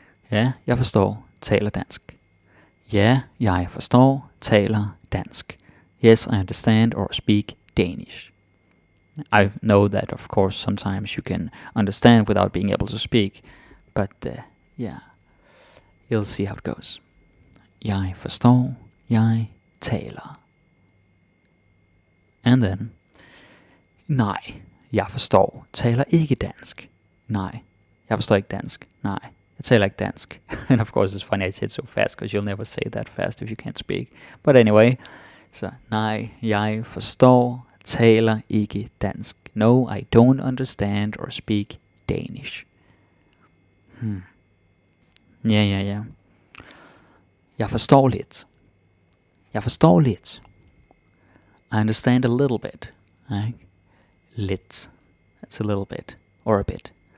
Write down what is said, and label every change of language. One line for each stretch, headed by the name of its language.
Danish: Ja, jeg forstår, taler dansk. Ja, jeg forstår, taler dansk.
English: Yes, I understand or speak Danish. I know that, of course, sometimes you can understand without being able to speak, but yeah. You'll see how it goes.
Danish: Jeg forstår, jeg taler.
English: And then,
Danish: nej, jeg forstår, taler ikke dansk. Nej, jeg forstår ikke dansk. Nej, jeg taler ikke dansk.
English: And of course it's funny I say it so fast, because you'll never say that fast if you can't speak. But anyway,
Danish: så nej, jeg forstår, taler ikke dansk.
English: No, I don't understand or speak Danish.
Danish: Ja. Jeg forstår lidt. Jeg forstår lidt.
English: I understand a little bit. Right? Lidt. That's a little bit. Or a bit.